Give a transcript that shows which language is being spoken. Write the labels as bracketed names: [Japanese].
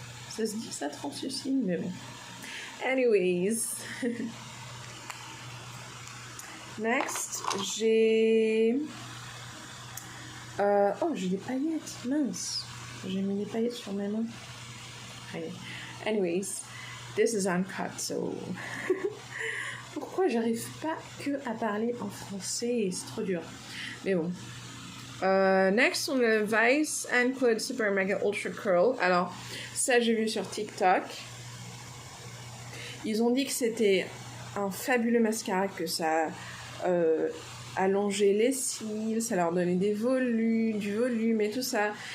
[French] Ça se dit ça, translucide, mais bon. Anyways. Next, j'ai... j'ai des paillettes, mince. J'ai mis des paillettes sur mes mains. [English] Anyways, this is uncut, so... [French] Pourquoi j'arrive pas que à parler en français? C'est trop dur. Mais bon. Next, on a le Vice and Cloud Super Mega Ultra Curl. Alors, ça, j'ai vu sur TikTok. Ils ont dit que c'était un fabuleux mascara, que ça allongeait les cils, ça leur donnait du volume et tout ça.